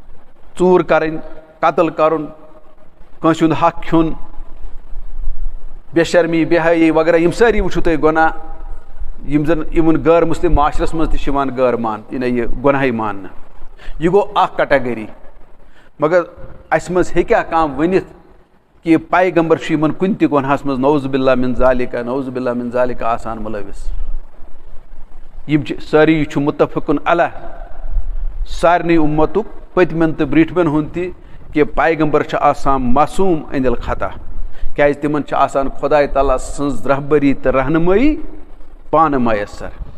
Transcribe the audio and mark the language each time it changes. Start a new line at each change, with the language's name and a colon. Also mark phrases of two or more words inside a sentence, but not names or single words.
Kashmiri: ژوٗر کرٕنۍ قتل کرُن کٲنٛسہِ ہُنٛد حق کھیوٚن بے شرمی بے حیٲیی وغیرہ یِم سٲری وٕچھِو تُہۍ گۄناہ یِم زَن یِمن غٲر مُسلِم معاشرس منٛز تہِ چھِ یِوان غٲر یہِ گۄناہٕے ماننہٕ یہِ گوٚو اکھ کیٹَگٔری مگر اَسہِ منٛز ہیٚکیٛاہ کانٛہہ ؤنِتھ کہِ پیغمبر چھُ یِمن کُنہِ تہِ گۄناہس منٛز
Arabic: نعوذ باللہ من ذالِکا نعوذ باللہ من ذالِکا
Kashmiri: آسان مُلوِث یِم چھِ سٲری چھُ مُتفِقُن علیہ سارنٕے اُمتُک پٔتمٮ۪ن تہٕ برٛونٛٹھمٮ۪ن ہُنٛد تہِ کہِ پیغمبر چھِ آسان معصوٗم أنٛدِ الخطا کیٛازِ تِمن چھِ آسان خۄداے تعالیٰ سٕنٛز رہبٔری تہٕ رہنُمٲیی پانہٕ میسر